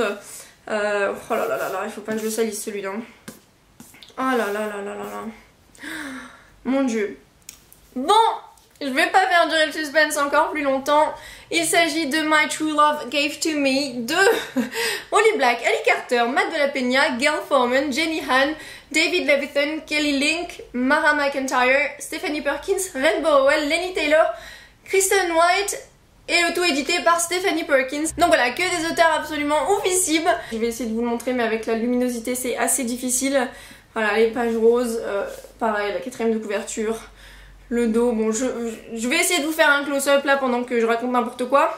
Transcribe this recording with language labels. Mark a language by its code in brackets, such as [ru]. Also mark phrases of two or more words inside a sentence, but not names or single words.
[fr] Oh là là là là, il faut pas que je le salisse celui-là. Oh là là là là là là. Mon dieu. Bon, je vais pas faire durer le suspense encore plus longtemps. Il s'agit de My True Love Gave to Me de Holly Black, Ellie Carter, Matt de la Peña, Gail Foreman, Jenny Han, David Levithan, Kelly Link, Mara McIntyre, Stephanie Perkins, Ren Burwell, Lenny Taylor, Kristen White et le tout édité par Stephanie Perkins. Donc voilà, que des auteurs absolument oufissimes. Je vais essayer de vous le montrer mais avec la luminosité c'est assez difficile. Voilà, les pages roses, pareil, la 4ème de couverture. Le dos, bon je vais essayer de vous faire un close-up là pendant que je raconte n'importe quoi.